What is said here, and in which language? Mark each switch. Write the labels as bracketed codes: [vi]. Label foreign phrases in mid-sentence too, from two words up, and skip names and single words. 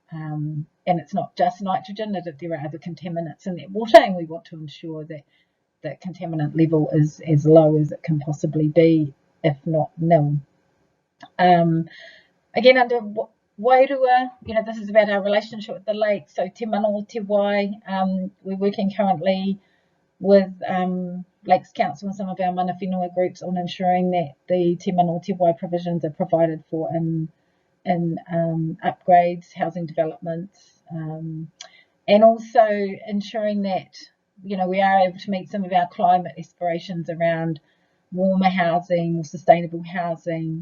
[en] And it's not just nitrogen; there are other contaminants in that water, and we want to ensure that the contaminant level is as low as it can possibly be, if not nil. Again, under Wairua, this is about our relationship with the lake. So te mano te wai, we're working currently with Lakes Council and some of our [mi] mana whenua [en] groups on ensuring that the te mano te wai provisions are provided for in upgrades, housing developments, and also ensuring that we are able to meet some of our climate aspirations around warmer housing or sustainable housing.